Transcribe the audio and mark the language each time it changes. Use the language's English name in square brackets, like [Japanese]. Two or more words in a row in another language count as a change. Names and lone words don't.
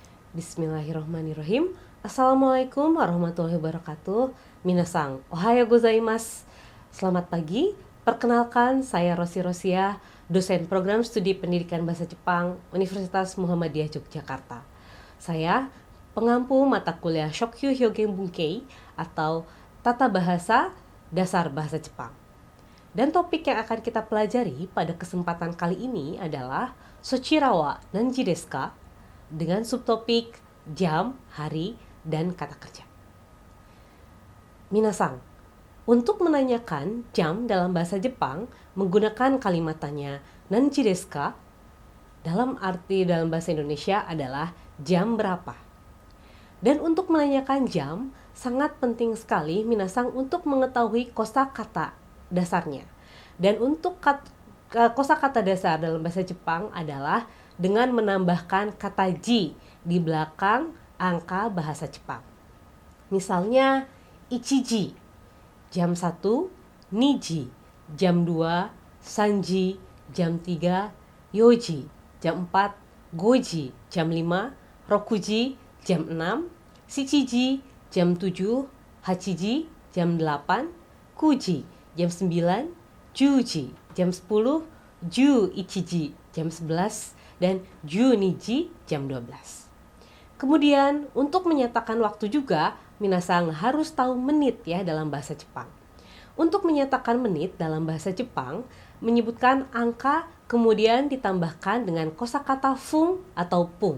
[Arabic] بسم الله الرحمن الرحيم. السلام عليكم ورحمة الله وبركاته. [Japanese] みなさん、おはようございます. [Indonesian] Selamat pagi. Perkenalkan, saya Rosi Rosia, dosen program studi pendidikan bahasa Jepang Universitas Muhammadiyah Yogyakarta. Saya pengampu mata kuliah Shokyu Hyogen Bunkei atau Tata Bahasa Dasar Bahasa Jepang. Dan topik yang akan kita pelajari pada kesempatan kali ini adalah Sochirawa Nanji desu ka? Dengan subtopik jam, hari, dan kata kerja. Minasang, untuk menanyakan jam dalam bahasa Jepang menggunakan kalimat tanya [Japanese] 何時ですか? [Indonesian] Dalam arti dalam bahasa Indonesia adalah jam berapa. Dan untuk menanyakan jam sangat penting sekali minasang untuk mengetahui kosakata dasarnya. Dan untuk kosakata dasar dalam bahasa Jepang adalah dengan menambahkan kata ji di belakang angka bahasa Jepang. Misalnya ichiji, jam 1, niji, jam 2, sanji, jam 3, yoji, jam 4, goji, jam 5, rokuji, jam 6, shichiji, jam 7, hachiji, jam 8, kuji, jam 9, juji, jam 10, ju-ichiji, jam 11, dan ju-niji, jam 12. Kemudian untuk menyatakan waktu juga, minasang harus tahu menit ya dalam bahasa Jepang. Untuk menyatakan menit dalam bahasa Jepang, menyebutkan angka kemudian ditambahkan dengan kosakata fung atau pung.